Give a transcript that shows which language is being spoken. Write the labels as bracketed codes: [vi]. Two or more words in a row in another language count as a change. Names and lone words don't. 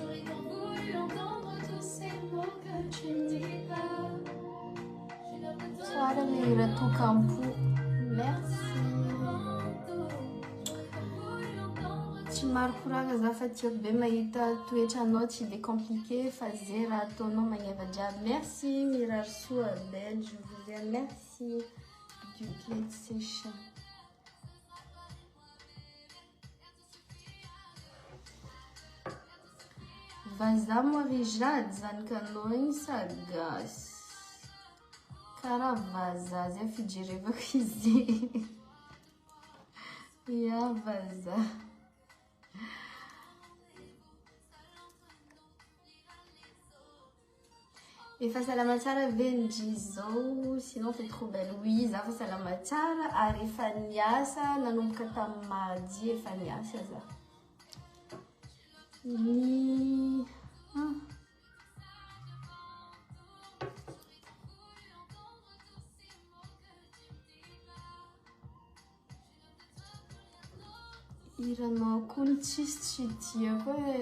[mg] Tsara le hira Tokampo. [fr] Merci. [mg] Tsy maro koragna za fa tiako be mahita toetranao tsy dia compliqué fa zay raha ataonao magneva jiaby. [fr] Merci Mirary Soa belle, je vous aime. Merci du clé de séchant. [mg] Vazaha moa rijady zanakanao igny sa gasy. Karaha vazaha zay fijerevako izy. Ya vazaha. Efa salama tsara ve ndry zao, [fr] sinon fait trop belle. Oui, [mg] za fa salama tsara ary efa niasa nanomboka tamin'ny mardi efa niasa za. Iranao koa tsisy tsy tiako e.